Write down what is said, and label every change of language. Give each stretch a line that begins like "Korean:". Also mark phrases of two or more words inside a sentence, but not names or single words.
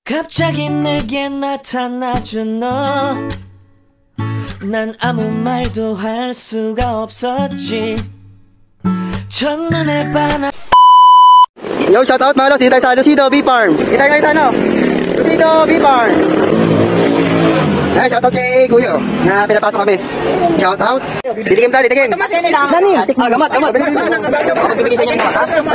Korean: 갑자기 내게 나타나준 너, 난 아무 말도 할 수가 없었지. 첫눈에 반한.
Filipino: Yo,
English: shout out
Filipino: mga lods, dito tayo sa Lucido Bee Farm. Dito tayo ngayon sa ano? Lucido Bee Farm. Ay,
English: shout out
Filipino: kay Kuya na pinapasok kami.
English: Shout out.
Filipino: Ditikim tayo, ditikim. Sani? Gamat. Magbibigay sa inyo ng gamat.